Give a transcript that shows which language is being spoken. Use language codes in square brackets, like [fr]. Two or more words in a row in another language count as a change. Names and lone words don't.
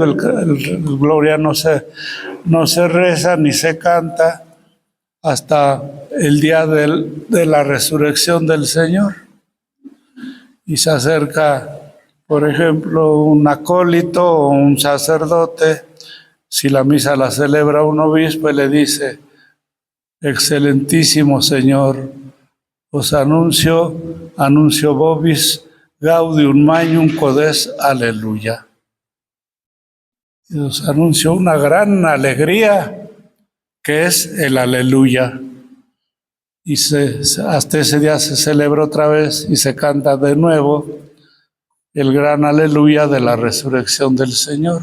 [es] El Gloria no se reza ni se canta hasta el día de la resurrección del Señor. Y se acerca, por ejemplo, un acólito o un sacerdote. Si la misa la celebra un obispo, y le dice: excelentísimo Señor, os anuncio [la] vobis gaudium magnum codes, [es] aleluya. Y os anuncio una gran alegría, que es el aleluya. Y hasta ese día se celebra otra vez y se canta de nuevo el gran aleluya de la resurrección del Señor.